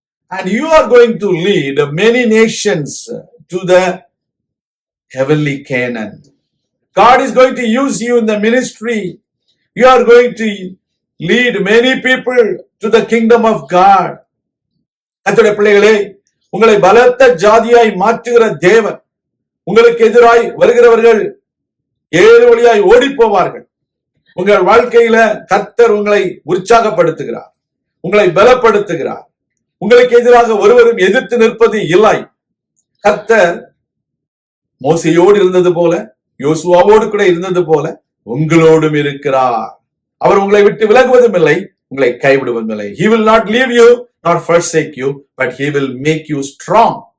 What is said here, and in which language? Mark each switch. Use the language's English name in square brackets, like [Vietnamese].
[English] And you are going to lead many nations to the heavenly Canaan. God is going to use you in the ministry. You are going to lead many people to the kingdom of God. [Tamil] கர்த்தருடைய பிள்ளைகளே, உங்களை பலத்த ஜாதியாய் மாற்றுகிற தேவன். உங்களுக்கு எதிராய் வருகிறவர்கள் ஏழு வழியாய் ஓடி போவார்கள். உங்கள் வாழ்க்கையில கர்த்தர் உங்களை உற்சாகப்படுத்துகிறார், உங்களை பலப்படுத்துகிறார். உங்களுக்கு எதிராக ஒருவரும் எதிர்த்து நிற்பது இல்லை. கர்த்தர் மோசேயோடு இருந்தது போல, யோசுவாவோடு கூட இருந்தது போல உங்களோடும் இருக்கிறார். அவர் உங்களை விட்டு விலகுவதும் இல்லை, உங்களை கைவிடுவதும் இல்லை. [English] He will not leave you nor forsake you, but he will make you strong.